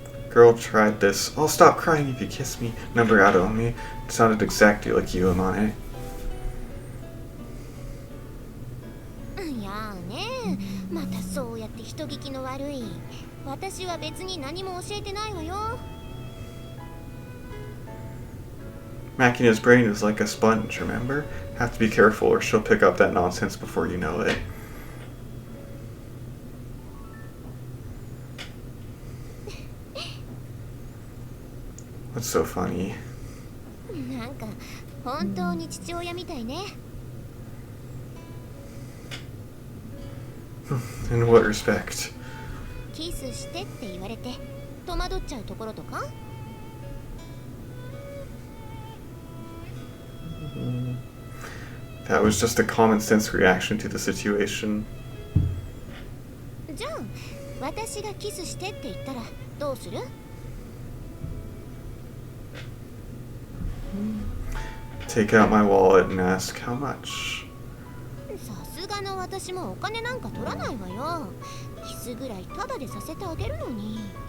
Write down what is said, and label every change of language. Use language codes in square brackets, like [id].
[en] Girl tried this. I'll stop crying if you kiss me. Number out on me. It sounded exactly like you, Amane. [ja] いやね、またそうやって人聞きの悪い。私は別に何も教えてないわよ。 [en] Makina's brain is like a sponge, remember? Have to be careful or she'll pick up that nonsense before you know it. What's so funny? [ja] なんか本当に父親みたいね。 [en] In what respect? [ja] キスしてって言われて戸惑っちゃうところとか？ [en] That was just a common sense reaction to the situation. [ja] じゃあ私がキスしてって言ったらどうする？ [en] Take out my wallet and ask how much. [ja] さすがの私もお金なんか取らないわよ。キスぐらいタダでさせてあげるのに。